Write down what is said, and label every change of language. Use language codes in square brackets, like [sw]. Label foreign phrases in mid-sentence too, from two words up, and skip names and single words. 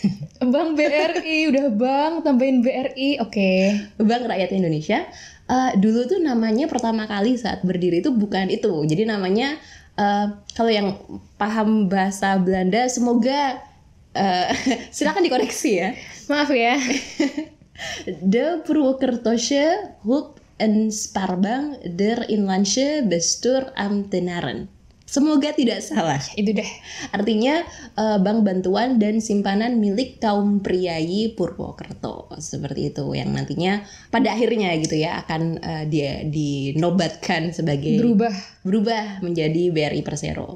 [id] Bank BRI, udah bank tambahin BRI, oke. Bank Rakyat Indonesia. Dulu tuh namanya pertama kali saat berdiri itu bukan itu. Jadi namanya kalau yang paham bahasa Belanda semoga silakan dikoreksi ya. Maaf ya. De Purwokertose Hulp en Spaarbank der Inlandse Bestuur Ambtenaren. Semoga tidak salah. Itu deh. Artinya bank bantuan dan simpanan milik kaum priayi Purwokerto, seperti itu, yang nantinya pada akhirnya gitu ya akan dia dinobatkan sebagai berubah menjadi BRI Persero.